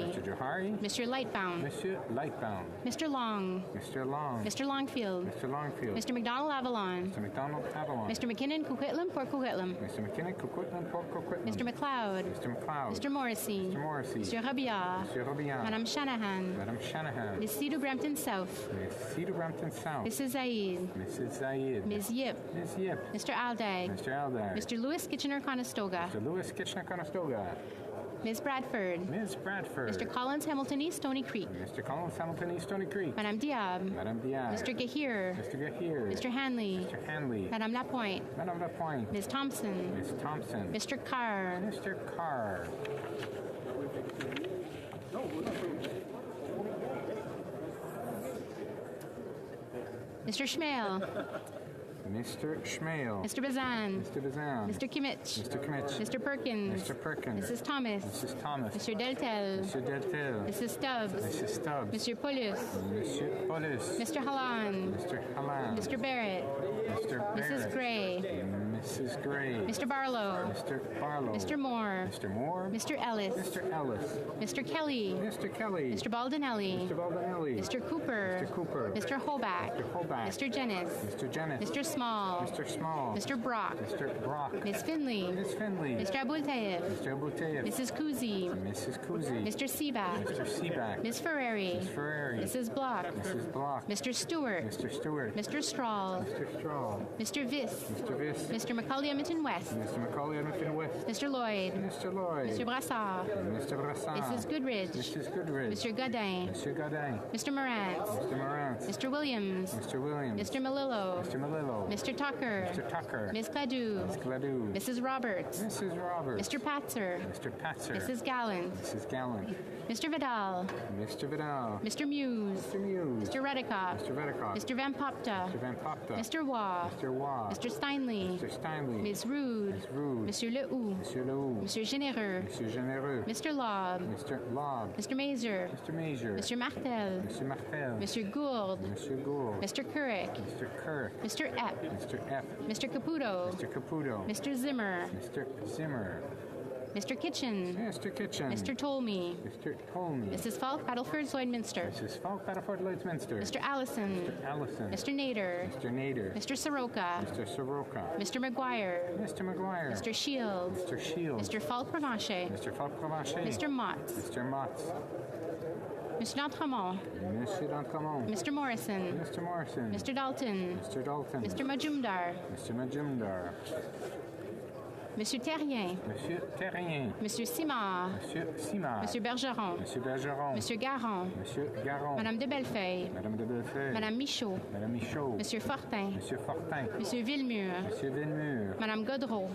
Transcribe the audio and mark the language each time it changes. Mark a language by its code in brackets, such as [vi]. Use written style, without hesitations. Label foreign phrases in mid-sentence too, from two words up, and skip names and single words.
[en] Mr. Johari. Mr. Lightbound. Monsieur Lightbound. Mr. Long. Mr. Long. Mr. Longfield. Mr. Longfield. Mr. McDonald Avalon. Mr. McDonald Avalon. Mr. McKinnon Coquitlam Port Coquitlam. Mr. McKinnon Coquitlam Port Coquitlam. Mr. McLeod. Mr. McLeod. Mr. Morrissey. Mr. Morrissey. Mr. Robillard. Mr. Robillard. Madame Shanahan. Madame Shanahan. Ms. Cedar Brampton South. Ms. Cedar Brampton South. Mrs. Zaid. Mrs. Zaid. Ms. Yip. Ms. Yip. Mr. Aldag. Mr. Aldag. Mr. Lewis Kitchener-Conestoga. Mr. Lewis Kitchener-Conestoga. Ms. Bradford. Ms. Bradford. Mr. Collins Hamilton East Stony Creek. Mr. Collins Hamilton East Stony Creek. Madame Diab. Madame Diab. Mr. Gahir. Mr. Gahir. Mr. Hanley. Mr. Hanley. Madame Lapointe. Madame Lapointe. Ms. Thompson. Ms. Thompson. Mr. Carr. Mr. Carr. Mr. Schmale. Mr. Schmale. Mr. Bazan. Mr. Bazan. Mr. Kimmich. Mr. Kimmich. Mr. Perkins. Mr. Perkins. Mrs. Thomas. Mrs. Thomas. Mr. Deltel. Mr. Deltel. Mrs. Stubbs. Mrs. Stubbs. Mr. Paulus. Monsieur Paulus. Mr. Hallan. Mr. Hallan. Mr. Barrett. Mr. Barrett. Mrs. Gray. Mrs. Gray. Mr. Barlow. Mr. Barlow. Mr. Moore. Mr. Moore. Mr. Ellis. Mr. Ellis. Mr. Kelly. Mr. Kelly. Mr. Baldinelli. Mr. Baldinelli. Mr. Cooper. Mr. Cooper. Mr. Hoback. Mr. Hoback. Mr. Jennis. Mr. Jennis. Mr. Small. Mr. Small. Mr. Brock. Mr. Brock. Miss Finley. Miss Finley. Mr. Abultayev. Mr. Abultayev. Mrs. Kuzi. Mrs. Kuzi. Mr. Seaback. Mr. Seaback. Miss Ferrari. Miss Ferrari. Mrs. Block. Mrs. Block. Mr. Stewart. Mr. Stewart. Mr. Strahl. Mr. Strahl. Mr. Viss. Mr. Viss. Mr. Macaulay Edmonton West. Mr. Macaulay Edmonton West. Mr. Lloyd. Mr. Lloyd. Mr. Brassard. Mr. Brassard. Mrs. Goodridge. Mrs. Goodridge. Mr. Godin. Mr. Godin. Mr. Morantz. Mr. Morantz. Mr. Williams. Mr. Williams. Mr. Malillo. Mr. Malillo. Mr. Tucker. Mr. Tucker. Miss Cladu. Miss Cladu. Mrs. Roberts. Mrs. Roberts. Mr. Patzer. Mr. Patzer. Mrs. Gallant. Mrs. Gallant. Mr. Vidal. Mr. Vidal. Mr. Muse. Mr. Muse. Mr. Redikoff. Mr. Redikoff. Mr. Van Popta. Mr. Van Popta. Mr. Waugh. Mr. Waugh. Mr. Steinley. Mr. Steinley. Ms. Rude. Ms. Rude. Monsieur Lehoux. Monsieur Lehoux. Monsieur Généreux. Monsieur Généreux. Mr. Lobb. Mr. Lobb. Mr. Mazer. Mr. Major. Mr. Martel. Mr. Martel. Monsieur Gould. Monsieur Gould. Mr. Couric. Mr. Kirk. Mr. Epp. Mr. F. Mr. Caputo. Mr. Caputo. Mr. Zimmer. Mr. Zimmer. Mr. Kitchen. Mr. Kitchen. Mr. Tolmie. Mr. Tolmie. Mrs. Falk, Battleford, Lloydminster. Mrs. Falk, Battleford, Lloydminster. Mr. Allison. Mr. Allison. Mr. Nader. Mr. Nader. Mr. Soroka. Mr. Soroka. Mr. McGuire. Mr. McGuire. Mr. Shields. Mr. Shields. Mr. Falk Provencher. Mr. Falk Provencher. Mr. Motts. Mr. Motts. Mr. D'Entremont. Monsieur D'Entremont. Mr. Morrison. Mr. Morrison. Mr. Dalton. Mr. Dalton. Mr. Majumdar. Mr. Majumdar. Monsieur Terrien. Monsieur Terrien. Monsieur Simard. Monsieur Simard. Monsieur Bergeron. Monsieur Bergeron. Monsieur Garon. Monsieur Garon. Madame de Bellefeuille. Madame de Bellefeuille. Madame Michaud. Madame Michaud. Monsieur Fortin. Monsieur Fortin. Monsieur Villemur. Monsieur Villemur. Madame Godreau.